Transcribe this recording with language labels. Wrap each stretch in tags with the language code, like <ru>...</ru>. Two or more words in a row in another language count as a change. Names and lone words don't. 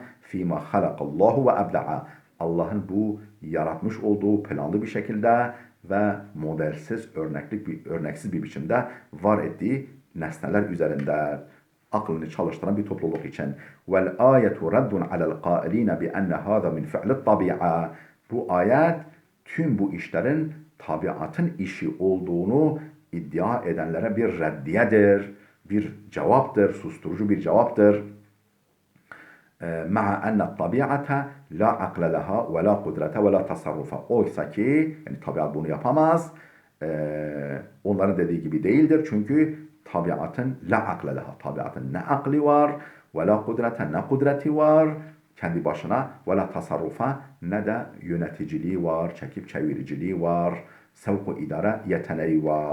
<ar>فيما خلقه الله وأبدع.</ar> <tr>Allah'ın bu yaratmış olduğu planlı bir şekilde ve modelsiz, örneksiz bir biçimde var ettiği nesneler üzerinde aklını çalıştıran bir topluluk için.</tr> <ar>والآية رد على القائلين بأن هذا من فعل الطبيعة.</ar> <tr>Bu ayet tüm bu işlerin tabiatın işi olduğunu iddia edenlere bir reddiyedir, bir cevaptır, susturucu bir cevaptır.</tr> <ar>مع أن الطبيعة لا عقل لها ولا قدرة ولا tasarrufa.</ar> <tr>Oysa ki yani tabiat bunu yapamaz. Onların dediği gibi değildir. Çünkü tabiatın</tr> <ar>لا عقل لها.</ar> <tr>Tabiatın ne akli var ve</tr> <ar>لا قدرة</ar> <tr>ne kudreti var kendi başına ve</tr> <ar>لا تصرف</ar> <tr>ne de yöneticiliği var, çekip çeviriciliği var, sevk-u idare yeteneği var.</tr>